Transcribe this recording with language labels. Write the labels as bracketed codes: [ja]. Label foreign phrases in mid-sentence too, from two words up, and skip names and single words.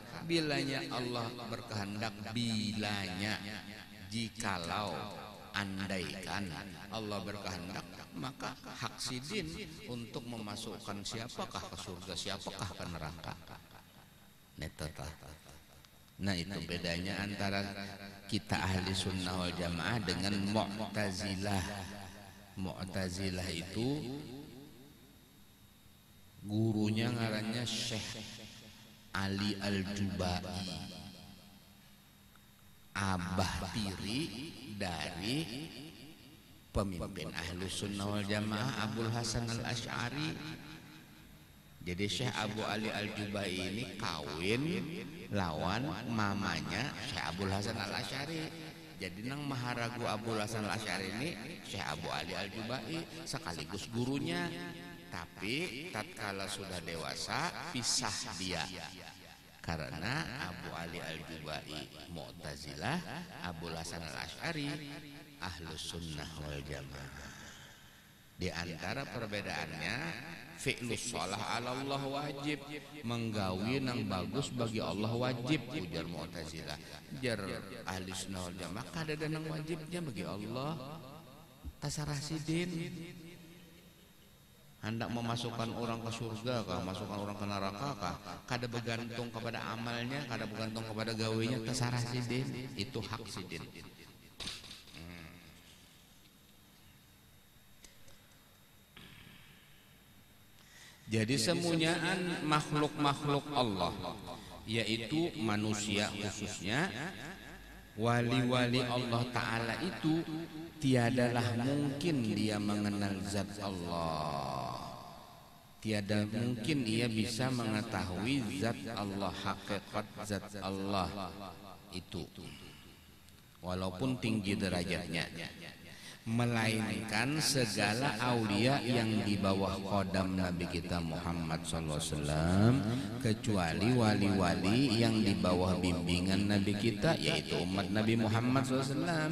[bjn] Bilanya Allah berkehendak, bilanya, jikalau, andaikan Allah berkehendak, maka hak sidin untuk memasukkan siapakah ke surga, siapakah ke neraka. [id] Nah itu bedanya antara kita ahli sunnah wal jamaah dengan Mu'tazilah. [bjn] Mu'tazilah itu gurunya ngarannya Syekh Ali Al-Jubai, abah tiri dari pemimpin ahli sunnah wal jamaah Abul Hasan Al-Asy'ari. Jadi Syekh Abu Ali Al-Jubai ini kawin lawan mamanya Syekh Abul Hasan Al-Asy'ari. Jadi nang maharagu Abul Hasan Al-Asy'ari ini Syekh Abu Ali Al-Jubai sekaligus gurunya. [id] Tapi tatkala sudah dewasa pisah dia, karena Abu Ali Al-Jubai Mu'tazilah, Abul Hasan Al-Asy'ari Ahlus Sunnah wal Jamaah. Di antara perbedaannya, [ar] فعل الصلاح على الله [bjn] wajib, menggawi nang bagus bagi Allah wajib, ujar Mu'tazilah. Jar ahli sunnah wal jamaah kada ada nang wajibnya bagi Allah. Tasarah sidin. Hendak memasukkan orang ke surga kah, masukkan orang ke neraka kah, kada bergantung kepada amalnya, kada bergantung kepada gawinya, tasarah sidin. [id] Itu hak sidin. Jadi semunyaan makhluk-makhluk Allah, yaitu manusia khususnya, wali-wali Allah Ta'ala itu tiadalah mungkin dia mengenal zat Allah. Tiada mungkin ia bisa mengetahui zat Allah, hakikat zat Allah itu. walaupun tinggi derajatnya, melainkan segala aulia yang di bawah qadam Nabi kita Muhammad SAW, kecuali wali-wali yang di bawah bimbingan Nabi kita, yaitu umat Nabi Muhammad SAW.